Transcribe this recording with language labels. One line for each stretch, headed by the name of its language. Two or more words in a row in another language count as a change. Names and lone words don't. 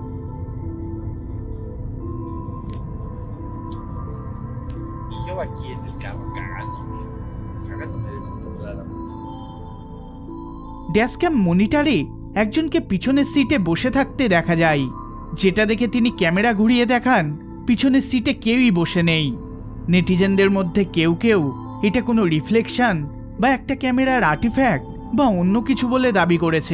Spanish: Y yo aquí en el carro cagándome de susto claramente.
Bangla: ড্যাশক্যাম মনিটরে একজনকে পিছনের সিটে বসে থাকতে দেখা যায়, যেটা দেখে তিনি ক্যামেরা ঘুরিয়ে দেখান পিছনের সিটে কেউই বসে নেই। নেটিজেনদের মধ্যে কেউ কেউ এটা কোনো রিফ্লেকশন বা একটা ক্যামেরার আর্টিফ্যাক্ট বা অন্য কিছু বলে দাবি করেছে।